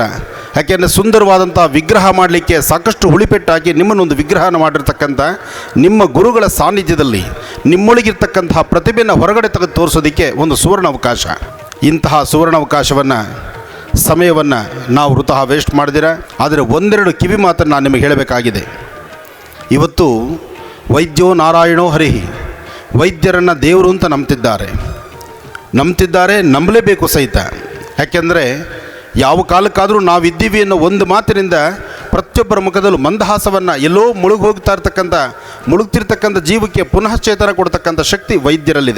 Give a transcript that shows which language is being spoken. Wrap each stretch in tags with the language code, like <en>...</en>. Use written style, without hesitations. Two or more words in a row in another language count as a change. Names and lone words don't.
<kn>ಯಾಕೆಂದರೆ ಸುಂದರವಾದಂಥ ವಿಗ್ರಹ ಮಾಡಲಿಕ್ಕೆ ಸಾಕಷ್ಟು ಹುಳಿಪೆಟ್ಟಾಗಿ ನಿಮ್ಮನ್ನೊಂದು ವಿಗ್ರಹನ ಮಾಡಿರ್ತಕ್ಕಂಥ ನಿಮ್ಮ ಗುರುಗಳ ಸಾನ್ನಿಧ್ಯದಲ್ಲಿ ನಿಮ್ಮೊಳಗಿರ್ತಕ್ಕಂತಹ ಪ್ರತಿಭೆಯನ್ನು ಹೊರಗಡೆ ತೆಗೆದು ತೋರಿಸೋದಕ್ಕೆ ಒಂದು ಸುವರ್ಣ ಅವಕಾಶ. ಇಂತಹ ಸುವರ್ಣ ಅವಕಾಶವನ್ನು, ಸಮಯವನ್ನು ನಾವು ವೃತಃ ವೇಸ್ಟ್ ಮಾಡಿದಿರ. ಆದರೆ ಒಂದೆರಡು ಕಿವಿ ಮಾತನ್ನು ನಾನು ನಿಮಗೆ ಹೇಳಬೇಕಾಗಿದೆ.</kn> <sa>ಇವತ್ತು ವೈದ್ಯೋ ನಾರಾಯಣೋ ಹರಿಹಿ,</sa> <kn>ವೈದ್ಯರನ್ನು ದೇವರು ಅಂತ ನಂಬ್ತಿದ್ದಾರೆ, ನಂಬಲೇಬೇಕು ಸಹಿತ. ಯಾಕೆಂದರೆ ಯಾವ ಕಾಲಕ್ಕಾದರೂ ನಾವಿದ್ದೀವಿ ಅನ್ನೋ ಒಂದು ಮಾತಿನಿಂದ ಪ್ರತಿಯೊಬ್ಬರ ಮುಖದಲ್ಲೂ ಮಂದಹಾಸವನ್ನು, ಎಲ್ಲೋ ಮುಳುಗ್ತಿರ್ತಕ್ಕಂಥ ಜೀವಕ್ಕೆ ಪುನಃ ಚೇತನ ಕೊಡ್ತಕ್ಕಂಥ ಶಕ್ತಿ ವೈದ್ಯರಲ್ಲಿದೆ.</kn>